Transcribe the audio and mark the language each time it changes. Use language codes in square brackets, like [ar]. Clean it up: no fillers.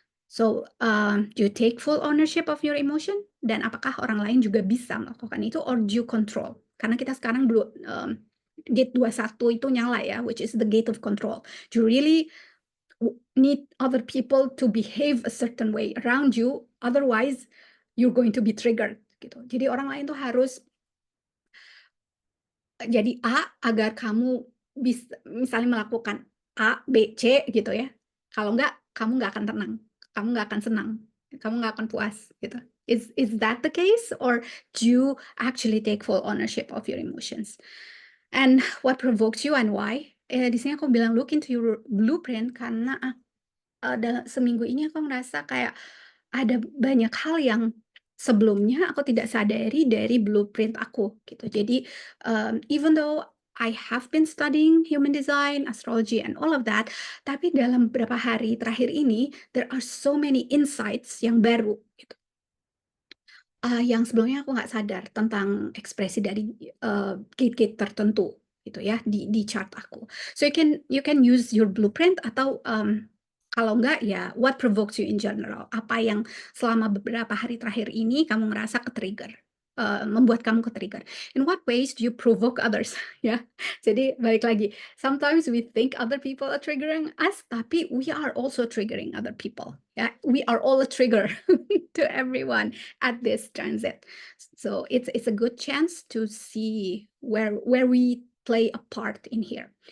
[en] So, do you take full ownership of your emotion? [id] Dan apakah orang lain juga bisa melakukan itu [en] or do you control? [id] Karena kita sekarang gate 21 itu nyala ya, [en] which is the gate of control. Do you really need other people to behave a certain way around you, otherwise you're going to be triggered gitu. [id] Jadi orang lain tuh harus jadi A agar kamu bisa misalnya melakukan A, B, C gitu ya. Kalau enggak, kamu nggak akan tenang, kamu nggak akan senang, kamu nggak akan puas gitu. [en] Is that the case or do you actually take full ownership of your emotions? And what provokes you and why? [id] Di sini aku bilang [en] look into your blueprint [id] karena dalam seminggu ini aku ngerasa kayak ada banyak hal yang sebelumnya aku tidak sadari dari blueprint aku gitu. Jadi, [en] even though I have been studying human design, astrology, and all of that, [id] tapi dalam beberapa hari terakhir ini, [en] there are so many insights [id] yang baru gitu, yang sebelumnya aku nggak sadar tentang ekspresi dari, gate-gate tertentu gitu ya di chart aku. [en] So you can use your blueprint [id] atau, kalau enggak ya [en] what provokes you in general, [id] apa yang selama beberapa hari terakhir ini kamu ngerasa ke-trigger, membuat kamu ke-trigger. [en] In what ways do you provoke others ya. [id] Jadi balik lagi, [en] sometimes we think other people are triggering us, tapi we are also triggering other people ya. We are all a trigger to everyone at this transit. So it's a good chance to see where we play a part in here.